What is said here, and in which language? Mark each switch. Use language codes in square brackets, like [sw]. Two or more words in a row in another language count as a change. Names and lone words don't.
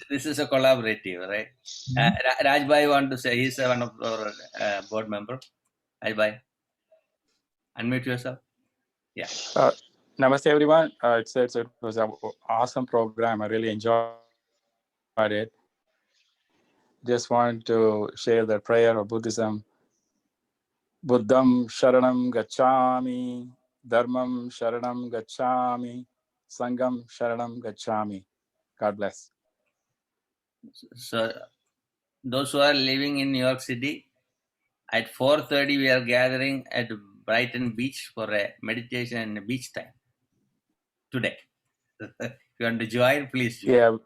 [en] This is a collaborative, right? Rajbhai want to say, he's one of our board member. Rajbhai, unmute yourself. Yeah. Namaste, everyone. It was an awesome program. I really enjoyed it. Just want to share the prayer of Buddhism. [pi] Buddham Sharanam Gacchami, Dharmam Sharanam Gacchami, Sangam Sharanam Gacchami. [en] God bless. So those who are living in New York City, at 4:30 we are gathering at Brighton Beach for a meditation and a beach time today. If you want to join, please join.